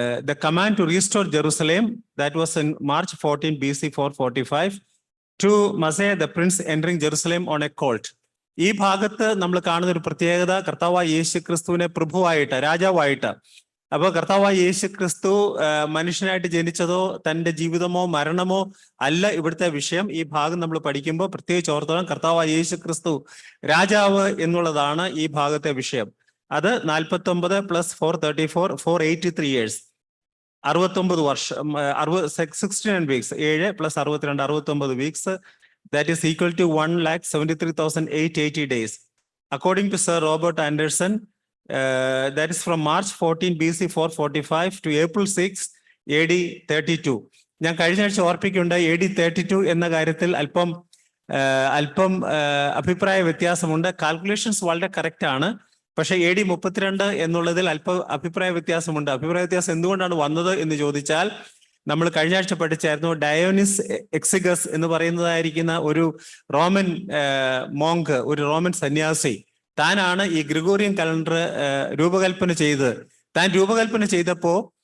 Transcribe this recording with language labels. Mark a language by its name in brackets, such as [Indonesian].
[English] The command to restore Jerusalem, that was in March 14 BC 445, to Messiah the prince entering Jerusalem on a colt. [Malayalam] ഈ ഭാഗത്ത് നമ്മൾ കാണുന്ന ഒരു പ്രത്യേകത, കർത്താവായ യേശു ക്രിസ്തുവിനെ പ്രഭുവായിട്ട്, രാജാവായിട്ട്. അപ്പൊ കർത്താവായ യേശു ക്രിസ്തു മനുഷ്യനായിട്ട് ജനിച്ചതോ തന്റെ ജീവിതമോ മരണമോ അല്ല ഇവിടുത്തെ വിഷയം. ഈ ഭാഗം നമ്മൾ പഠിക്കുമ്പോൾ പ്രത്യേകിച്ച് ഓർത്തോളം കർത്താവായ യേശു ക്രിസ്തു രാജാവ് എന്നുള്ളതാണ് ഈ ഭാഗത്തെ വിഷയം. [English] അത് 49 + 434 483 years, 69 വർഷം, 69 weeks, 7 + 62 69 weeks. That is equal to 1,73,880 days. According to Sir Robert Anderson, that is from March 14 BC 445 to April 6 AD 32. [Malayalam] ഞാൻ കഴിഞ്ഞ ആഴ്ച ഓർപ്പിക്കുന്നുണ്ട്, AD 32 എന്ന കാര്യത്തിൽ അല്പം അഭിപ്രായ വ്യത്യാസമുണ്ട്. കാൽക്കുലേഷൻസ് വളരെ കറക്റ്റ് ആണ്, പക്ഷെ AD 32 എന്നുള്ളതിൽ അല്പം അഭിപ്രായ വ്യത്യാസമുണ്ട്. അഭിപ്രായ വ്യത്യാസം എന്തുകൊണ്ടാണ് വന്നത് എന്ന് ചോദിച്ചാൽ, നമ്മൾ കഴിഞ്ഞ ആഴ്ച പഠിച്ചായിരുന്നു, ഡയോനിസ് എക്സിഗസ് എന്ന് പറയുന്നതായിരിക്കുന്ന ഒരു റോമൻ മോങ്ക്, ഒരു റോമൻ സന്യാസി, താനാണ് ഈ ഗ്രിഗോറിയൻ കലണ്ടർ രൂപകൽപ്പന ചെയ്ത്. താൻ രൂപകൽപ്പന ചെയ്തപ്പോ